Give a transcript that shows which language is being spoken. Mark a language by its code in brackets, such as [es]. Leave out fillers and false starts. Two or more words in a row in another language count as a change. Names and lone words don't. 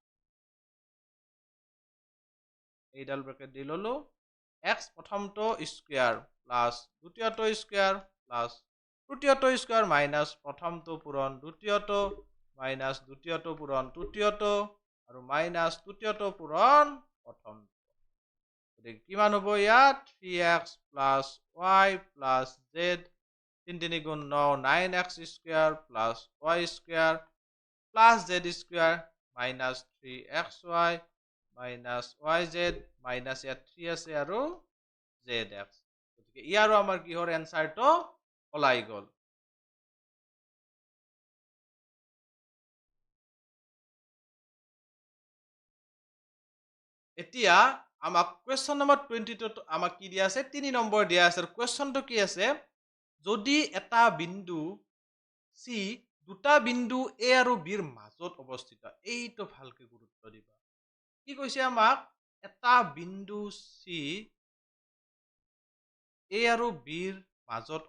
[as] এইডাল ব্ৰেকেট দি ললো x প্ৰথমটো স্কয়াৰ প্লাস দ্বিতীয়টো স্কয়াৰ প্লাস তৃতীয়টো স্কয়াৰ মাইনাস প্ৰথমটো পূৰণ দ্বিতীয়টো মাইনাস দ্বিতীয়টো পূৰণ তৃতীয়টো আৰু মাইনাস তৃতীয়টো পূৰণ প্ৰথমটো গতিকে কিমান হ'ব ইয়াত [en] 3x plus y plus z [as] 3 3 গুণ 9 [en] 9x² plus y² plus z² minus 3xy minus yz minus [as] ইয়াত 3 আছে আৰু zx গতিকে ইয়াৰো আমাৰ কি হৰ এনসাৰটো ওলাই গ'ল এতিয়া আমাক [en] question number [as] 22 আমাক কি দিয়া আছে 3 নম্বৰ দিয়া আছে কোৱেশ্চনটো কি আছে যদি এটা বিন্দু C দুটা বিন্দু A আৰু B ৰ মাজত অৱস্থিত এইটো ভালকে গুৰুত্ব দিবা কি কৈছে আমাক এটা বিন্দু C A আৰু B ৰ মাজত